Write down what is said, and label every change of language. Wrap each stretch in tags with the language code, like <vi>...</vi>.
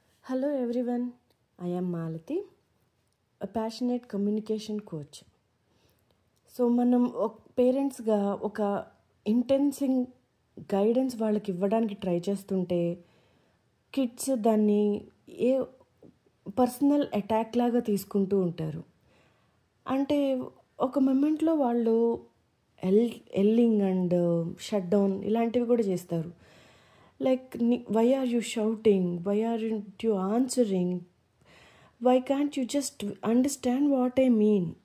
<en>Hello everyone, I am Malati, a passionate communication coach.</en> <te>So మనం పేరెంట్స్గా ఒక ఇంటెన్సింగ్ guidance వాళ్ళకి ఇవ్వడానికి ట్రై చేస్తుంటే కిడ్స్ దాన్ని ఏ పర్సనల్ అటాక్ లాగా తీసుకుంటూ ఉంటారు. అంటే ఒక మొమెంట్లో వాళ్ళు</te> <en>yelling and shut down</en> <te>ఇలాంటివి కూడా చేస్తారు.</te> <en>Like, why are you shouting? Why aren't you answering? Why can't you just understand what I mean?</en>